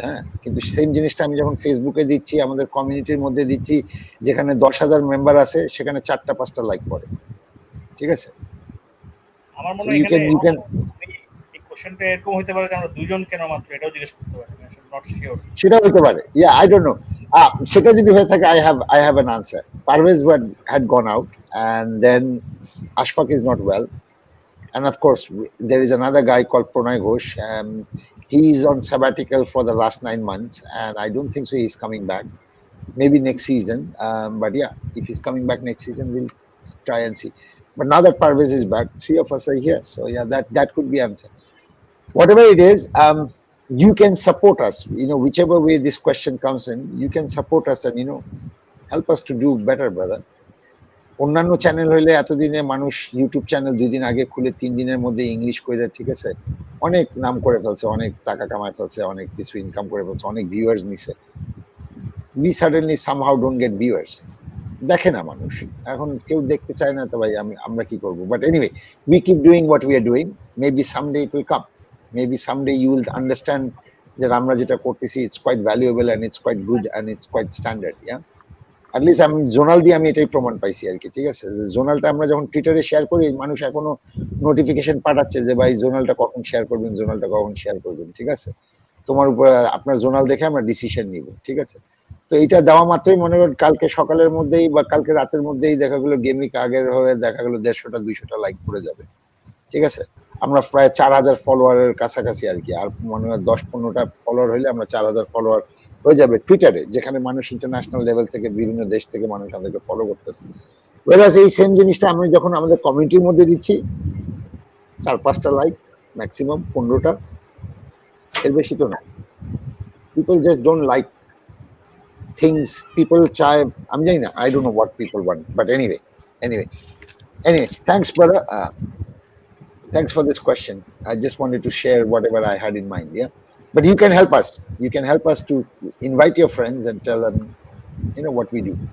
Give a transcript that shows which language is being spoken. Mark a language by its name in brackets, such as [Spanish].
[Bangla] হ্যাঁ, কিন্তু সেম জিনিসটা আমি যখন ফেসবুকে দিচ্ছি, আমাদের কমিউনিটির মধ্যে দিচ্ছি, যেখানে 10,000 মেম্বার আছে, সেখানে 4টা-5টা লাইক করে, ঠিক আছে। আমার মনে হয় এখানে এই কোশ্চেনটা এরকম হতে পারে যে আমরা দুইজন কেন মাত্র, এটাও জিজ্ঞেস করতে পারি, আমি নট শিওর। সেটা হতে পারে, ইয়া [English] I don't know. [Bangla] সেটা যদি হয়ে থাকে, [English] I have an answer. Parvez had gone out, and then Ashfaq is not well. And of course, there is another guy called Pranay Ghosh. He is on sabbatical for the last 9 months, and I don't think so he's coming back. Maybe next season. But yeah, if he's coming back next season, we'll try and see. But now that Parvez is back, 3 of us are here. So yeah, that could be answer. Whatever it is, you can support us. Whichever way this question comes in, you can support us and help us to do better, brother. [Bangla] অন্যান্য channel হইলে এতদিনে মানুষ YouTube channel 2 দিন আগে খুলে 3 দিনের মধ্যে English কইরা, ঠিক আছে, অনেক নাম করে ফেলছে, অনেক টাকা কামায় ফেলছে, অনেক কিছু ইনকাম করে ফেলছে, অনেক ভিউয়ার্স নিছে। [English] we suddenly somehow don't get viewers, [Bangla] দেখে না মানুষ, এখন কেউ দেখতে চায় না, তো ভাই আমরা কি করব? [English] but anyway, we keep doing what we are doing, maybe someday it will come, maybe someday you will understand that [Bangla] আমরা যেটা করতেছি [English] it's quite valuable and it's quite good and it's quite standard. [Bangla] Yeah, at least আমি zonal দিয়ে আমি এটাই প্রমাণ পাইছি আর কি, ঠিক আছে। জোনালটা আমরা যখন টুইটারে শেয়ার করি, মানুষ এখনো নোটিফিকেশন পাঠাচ্ছে যে ভাই জোনালটা কখন শেয়ার করবেন, জোনালটা কখন শেয়ার করবেন, ঠিক আছে। তোমার উপর, আপনার জোনাল দেখে আমরা ডিসিশন নিব, ঠিক আছে। তো এটা দেওয়া মাত্রই মনে করেন কালকে সকালের মধ্যেই বা কালকে রাতের মধ্যেই দেখা গেলো গেমিক আগের হয়ে দেখা গেলো 150টা 200টা লাইক করে যাবে, ঠিক আছে। আমরা প্রায় 4000 ফলোয়ারের কাছাকাছি আর কি, আর মনে হয় 10-15টা ফলোয়ার হইলে আমরা 4000 ফলোয়ার হয়ে যাবে টুইটারে, যেখানে মানুষ ইন্টারন্যাশনাল লেভেল থেকে বিভিন্ন দেশ থেকে মানুষ আমাদেরকে ফলো করতেছে। ওয়েরাস এই সেম জিনিসটা আমি যখন আমাদের কমিউনিটির মধ্যে দিচ্ছি, 4-5টা লাইক ম্যাক্সিমাম, 15টা, এর বেশি তো না। [English] People just don't like things, people চায়, আমি জানি না, I don't know what people want, but anyway, thanks brother, thanks for this question. I just wanted to share whatever I had in mind. Yeah, but you can help us to invite your friends and tell them, what we do.